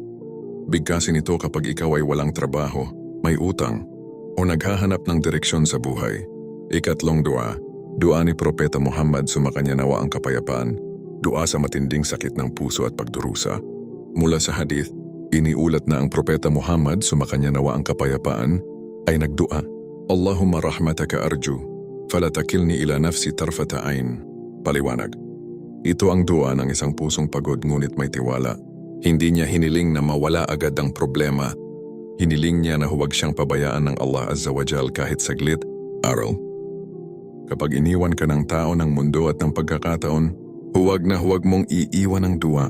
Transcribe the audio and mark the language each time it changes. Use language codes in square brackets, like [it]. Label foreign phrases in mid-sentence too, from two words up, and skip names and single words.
[tl] Bigkasin ito kapag ikaw ay walang trabaho, may utang, o naghahanap ng direksyon sa buhay. Ikatlong dua ni Propeta Muhammad, sumakanya nawa ang kapayapaan. Dua sa matinding sakit ng puso at pagdurusa. Mula sa hadith, iniulat na ang Propeta Muhammad, sumakanya nawa ang kapayapaan, ay nagdua, [ar] اللهم رحمتك أرجو فلا تكلني إلى نفسي طرفة عين. [tl] Paliwanag. Ito ang dua ng isang pusong pagod ngunit may tiwala. Hindi niya hiniling na mawala agad ang problema. Hiniling niya na huwag siyang pabayaan ng Allah [ar] عز وجل [tl] kahit saglit. Aral, kapag iniwan ka ng tao, ng mundo at ng pagkakataon, huwag mong iiwan ang dua.